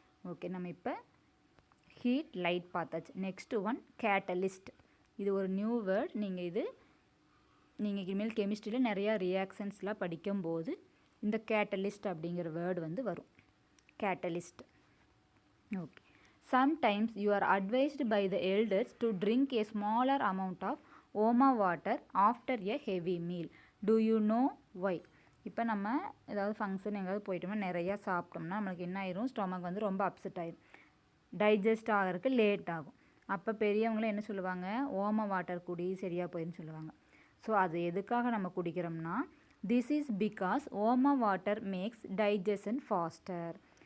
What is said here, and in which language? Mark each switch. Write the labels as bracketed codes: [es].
[ta] Okay, நம்ம இப்போ heat light பார்த்தாச்சு. Next one catalyst. இது ஒரு நியூ வேர்ட். நீங்கள் இனிமேல் கெமிஸ்ட்ரியில் நிறையா ரியாக்ஷன்ஸ்லாம் படிக்கும்போது இந்த கேட்டலிஸ்ட் அப்படிங்கிற வேர்டு வந்து வரும். Catalyst. Okay. [en] Sometimes you are advised by the elders to drink a smaller amount of warm water after a heavy meal. Do you know why? [ta] இப்போ நம்ம ஏதாவது ஃபங்க்ஷன் எங்கேயாவது போயிட்டோம்னா நிறையா சாப்பிட்டோம்னா நம்மளுக்கு என்ன ஆயிரும், ஸ்டொமக் வந்து ரொம்ப அப்செட் ஆயிடும், டைஜஸ்ட் ஆகிறதுக்கு லேட் ஆகும். அப்போ பெரியவங்களும் என்ன சொல்லுவாங்க, ஓம வாட்டர் குடி சரியாக போயின்னு சொல்லுவாங்க. ஸோ அது எதுக்காக நம்ம குடிக்கிறோம்னா, [en] This is because warm water makes digestion faster.